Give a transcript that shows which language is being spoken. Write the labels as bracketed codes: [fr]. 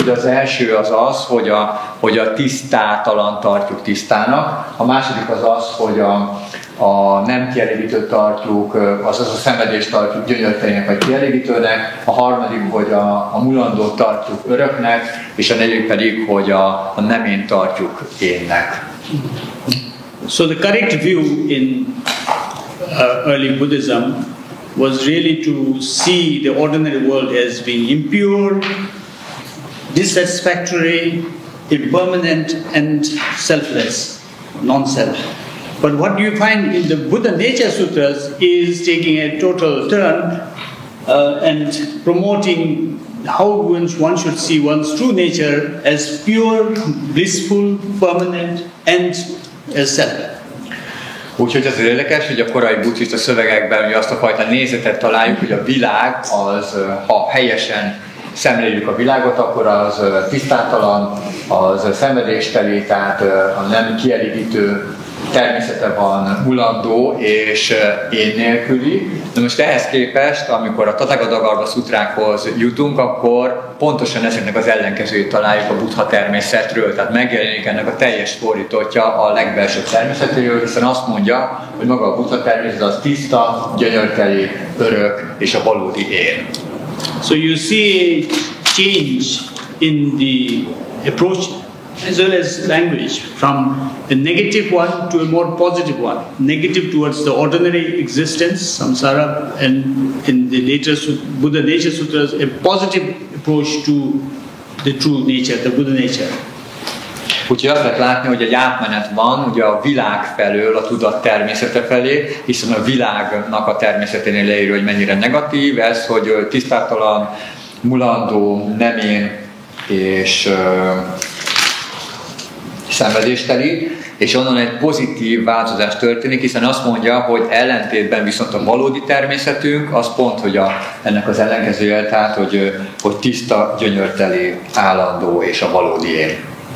[hu] Ugye az első az, hogy a tisztátalan tartjuk tisztának, a második az, hogy a nem kielégítőt tartjuk, azaz a szenvedést tartjuk gyönyörtelennek vagy kielégítőnek, a harmadik, hogy a mulandót tartjuk öröknek, és a negyedik pedig, hogy a nem én tartjuk énnek. [en] So the correct view in early Buddhism was really to see the ordinary world as being impure, dissatisfactory, impermanent, and selfless, non-self. But what you find in the Buddha Nature Sutras is taking a total turn and promoting how one should see one's true nature as pure, blissful, permanent, and as self. [hu] Úgyhogy az érdekes, hogy a korai buddhista szövegekben ugye azt a fajta nézetet találjuk, hogy a világ az, ha helyesen szemléljük a világot, akkor az tisztátalan, az szenvedésteli, tehát a nem kielégítő természete van, mulandó és én nélküli. De most ehhez képest, amikor a Tathagata Garbha Szutrákhoz jutunk, akkor pontosan ezeknek az ellenkezőjét találjuk a Buddha-természetről, tehát megjelenik ennek a teljes fordítottja a legbelsőbb természetéről, hiszen azt mondja, hogy maga a Buddha-természet az tiszta, gyönyörteli, örök és a valódi én. [en] So you see a change in the approach as well as language, from a negative one to a more positive one. Negative towards the ordinary existence, samsara, and in the later Buddha Nature Sutras, a positive approach to the true nature, the Buddha nature. [hu] Úgyhogy azt lehet látni, hogy egy átmenet van ugye a világ felől a tudat természete felé, hiszen a világnak a természeténél leírja, hogy mennyire negatív ez, hogy tisztátalan, mulandó, nemén és szenvedésteli, és onnan egy pozitív változás történik, hiszen azt mondja, hogy ellentétben viszont a valódi természetünk, az pont, hogy ennek az ellenkezője, tehát hogy tiszta, gyönyörteli, állandó és a valódi én.